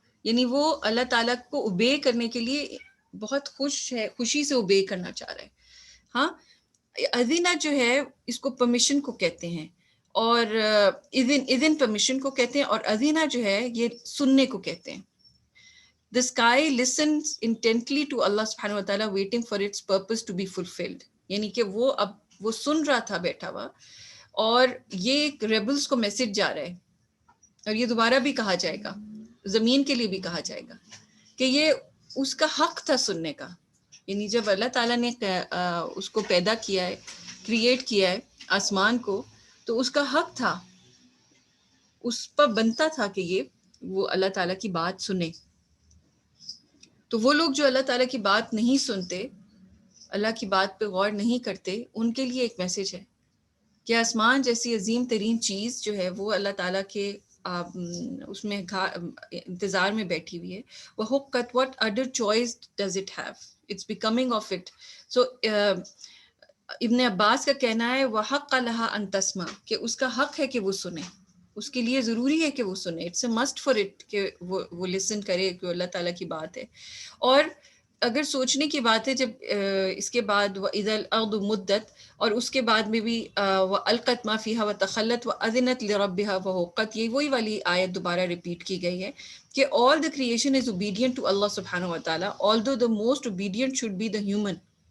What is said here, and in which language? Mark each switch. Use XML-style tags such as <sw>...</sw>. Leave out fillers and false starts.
<ur>یعنی وہ اللہ تعالیٰ کو اوبے کرنے کے لیے بہت خوش ہے، خوشی سے اوبے کرنا چاہ رہا ہے. ہاں، اذینہ جو ہے اس کو پرمیشن کو کہتے ہیں، اور اذن پرمیشن کو کہتے ہیں، اور اذینہ جو ہے یہ سننے کو کہتے ہیں.</ur> <en>The sky listens intently to Allah subhanahu wa ta'ala, waiting for its purpose to be fulfilled.</en> <ur>یعنی کہ وہ سن رہا تھا بیٹھا ہوا، اور یہ ایک ریبلز کو میسج جا رہا ہے. اور یہ دوبارہ بھی کہا جائے گا، زمین کے لیے بھی کہا جائے گا کہ یہ اس کا حق تھا سننے کا. یعنی جب اللہ تعالیٰ نے اس کو پیدا کیا ہے، کریٹ کیا ہے آسمان کو، تو اس کا حق تھا، اس پر بنتا تھا کہ وہ اللہ تعالیٰ کی بات سنے. تو وہ لوگ جو اللہ تعالیٰ کی بات نہیں سنتے، اللہ کی بات پہ غور نہیں کرتے، ان کے لیے ایک میسج ہے کہ آسمان جیسی عظیم ترین چیز جو ہے وہ اللہ تعالیٰ کے اس میں انتظار میں بیٹھی ہوئی ہے.</ur> <en>وَحُقَّتْ what other choice does it have, it's becoming of it.</en> <ur>So ابن عباس کا کہنا ہے</ur> <ar>وَحَقَّ لَهَا أَن تَسْمَعَ</ar> <ur>کہ اس کا حق ہے کہ وہ سنے, اس کے لیے ضروری ہے کہ وہ سنے,</ur> <en>it's a must for it</en> <ur>کہ وہ لسن کرے کہ اللہ تعالیٰ کی بات ہے. اور اگر سوچنے کی بات ہے جب اس کے بعد</ur> <ar>وَإِذَا الْأَرْضُ مُدَّتْ</ar> <ur>اور اس کے بعد میں بھی</ur> <ar>وَأَلْقَتْ مَا فِيهَا وَتَخَلَّتْ وَأَذِنَتْ لِرَبِّهَا وَحُقَّتْ,</ar> <ur>یہ وہی والی آیت دوبارہ ریپیٹ کی گئی ہے کہ</ur> <en>all the creation is obedient to Allah subhanahu wa ta'ala, although the most obedient should be the human.</en>